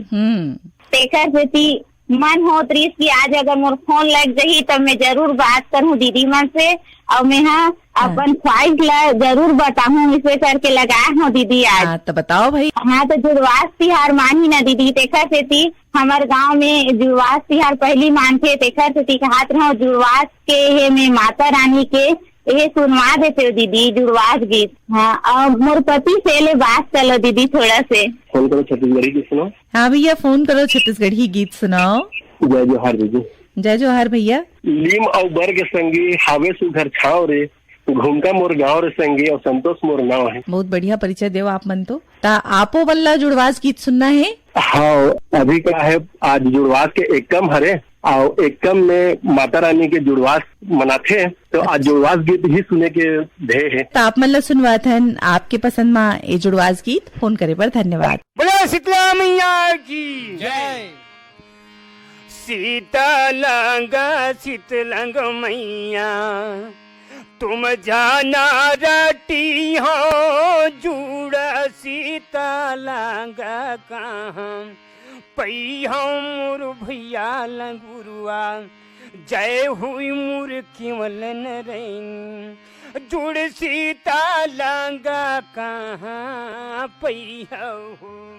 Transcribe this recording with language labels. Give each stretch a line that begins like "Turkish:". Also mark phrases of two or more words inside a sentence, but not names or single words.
Chhattisgarhi: देखा थे मन हो त्रीस की आज अगर मोर फोन लग जाही तो मैं जरूर बात करूँ दीदी मन से, और मैं हाँ अपन ख्वाहिश ला जरूर बताऊँ, इसे करके लगाए हूँ दीदी आज। हाँ, तो बताओ भाई। हाँ, तो जुड़वास तिहार मानी ना दीदी, देखा थे हमारे गांव में जुड़वास तिहार पहली मानते, देखा थे कहत रहो जुड़वास के ये में माता रानी के ये सुनवा देते हो दीदी जुड़वास गीत। हाँ, और मोर पति से ले बात चलो दीदी, थोड़ा से फोन करो छत्तीसगढ़ी गीत सुनो। हाँ भैया, फोन करो छत्तीसगढ़ी गीत सुनाओ। जय जोहार दीदी। जय जोहार भैया। लीम और बर के संगी हावे सुघर छाव रे, घूमका मोर गाँव रे संगी और संतोष मोर नाव है। बहुत बढ़िया परिचय देव आप मन तो। ता आपो बल्ला जुड़वास गीत सुनना है। हाँ, अभी क्या है आज जुड़वास के एकम हरे, और एकम में माता रानी के जुड़वास मनाते हैं, तो आज जुड़वास गीत ही सुने के ध्येय है। तो आप मतलब सुनवात हन आपके पसंद में ये जुड़वास गीत, फोन करे पर धन्यवाद। बोलो शीतला मैया की जय। शीतलंग मैया तुम जाना रटी हो, जुड़ शीतलंग कहाँ पई हो मोर भैया लंगुरुआ, जय हुई मोर केवल नरैन, जुड़ शीतलंग कहाँ पई हो